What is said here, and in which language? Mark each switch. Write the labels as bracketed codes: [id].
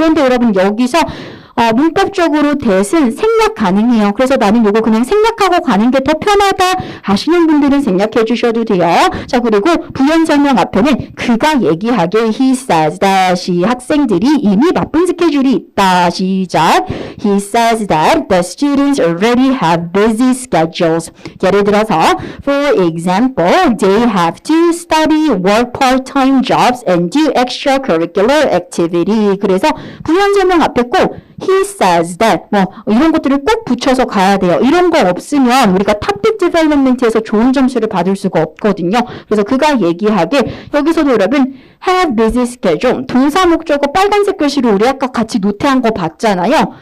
[ko] 그런데 여러분 여기서 문법적으로 that은 생략 가능해요. 그래서 나는 이거 그냥 생략하고 가는 게 더 편하다 하시는 분들은 생략해 주셔도 돼요. 자, 그리고 부연 설명 앞에는 그가 얘기하길 [en] he says that [ko] 학생들이 이미 바쁜 스케줄이 있다. 시작. [en] He says that the students already have busy schedules. [ko] 예를 들어서 [en] for example, they have to study, work part-time jobs and do extracurricular activity. [ko] 그래서 부연 설명 앞에 꼭 [en] he says that [ko] 이런 것들을 꼭 붙여서 가야 돼요. 이런 거 없으면 우리가 topic development에서 좋은 점수를 받을 수가 없거든요. 그래서 그가 얘기하길 여기서도 여러분 have busy schedule 동사 목적어 빨간색 글씨로 우리 아까 같이 노트한 거 봤잖아요.